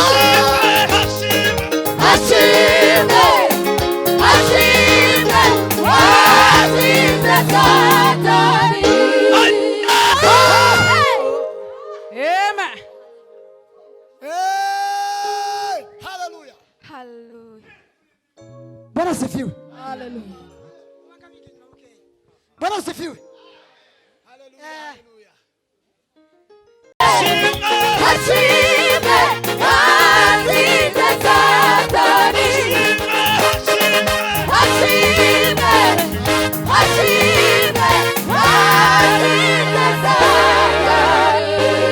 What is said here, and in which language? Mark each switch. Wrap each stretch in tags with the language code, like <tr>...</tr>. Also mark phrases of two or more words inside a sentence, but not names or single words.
<rw>Hashimwe, hashimwe, watsinze Satani. Amen. haleluya Hallelujah.</rw> <sw>Bwana asifiwe Hallelujah. Bwana asifiwe</sw> <rw>Hashimwe, watsinze Satani. Hashimwe, hashimwe, watsinze Satani.</rw>